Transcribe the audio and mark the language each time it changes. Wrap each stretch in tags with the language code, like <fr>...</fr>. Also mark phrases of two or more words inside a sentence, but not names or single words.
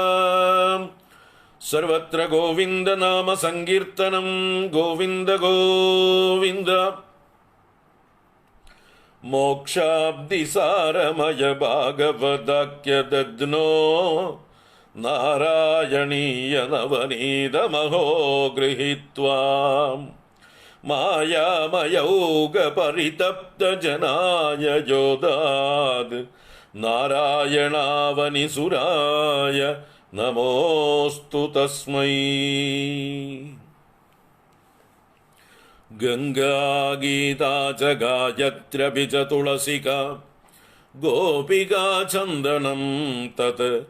<sa>सर्वत्र गोविंद नाम संकीर्तनं, गोविंद गोविंद। मोक्षाब्धिसारमय भागवताख्य दद्नो, नारायणीय नवनीतमहो गृहीत्वा മായാമയൗകപരിതപ്തജനായ യോദാത് നാരായണാവനിസുരായ നമോസ്തു തസ്മൈ. ഗംഗാഗീതാ ച ഗായത്ര്യപി ച തുളസികാ ഗോപികാ ചന്ദനം തത്</sa>